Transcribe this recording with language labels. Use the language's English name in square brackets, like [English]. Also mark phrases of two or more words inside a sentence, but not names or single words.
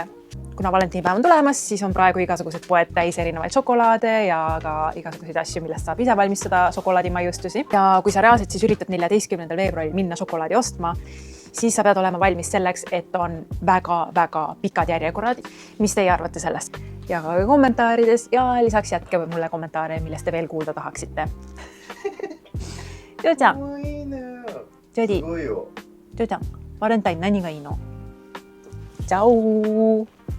[Estonian] Kuna valentiinipäev on tulemas, siis on praegu igasugused poed täis erinevaid šokolaade ja ka igasuguseid asju, millest saab ise valmistada šokolaadimaiustusi. Ja kui sa reaalselt siis üritad 14. veebruaril minna šokolaadi ostma, siis sa pead olema valmis selleks, et on väga-väga pikad järjekorrad. Mis teie arvate sellest? Jagage kommentaarides ja lisaks jätke mulle kommentaare, millest te veel kuulda tahaksite. [Japanese] ジョーちゃん、ジョディ、ジョーちゃん、バレンタイン何がいいの？チャオー。